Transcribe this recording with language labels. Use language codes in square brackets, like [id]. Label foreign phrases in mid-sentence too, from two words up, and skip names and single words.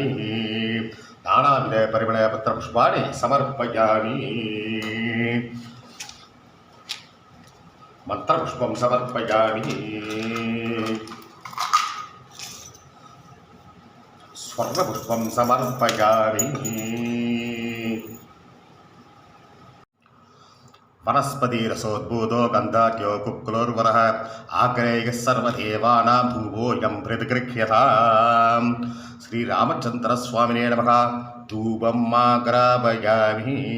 [sa] नानाविध परिमल पत्र पुष्पाणि समर्पयामि. मन्त्रपुष्पं समर्पयामि. स्वर्णपुष्पं समर्पयामि. वनस्पतिरसोद्भूतो गन्धाख्यो कुक्कुलोर्वरः आग्नेयः सर्वदेवानां धूपोऽयं प्रतिगृह्यताम्. श्रीरामचन्द्रस्वामिने नमः. धूपम् आग्रापयामि.